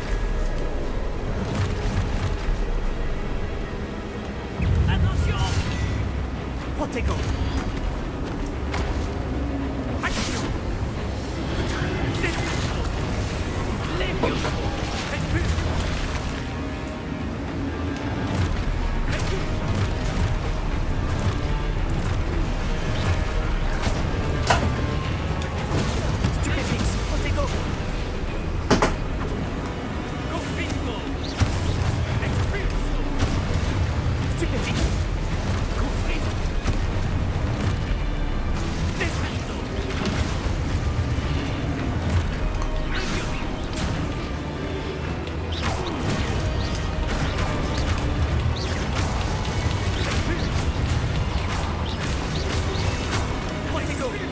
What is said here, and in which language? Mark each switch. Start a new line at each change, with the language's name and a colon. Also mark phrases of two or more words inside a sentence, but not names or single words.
French: Attention! Protego. Action! Destruction! Levioso! Repulsion! Repulsion! Stupéfix. Protego. Confisco! Expulso! Stupéfix. Confisco! Destruction! Protego.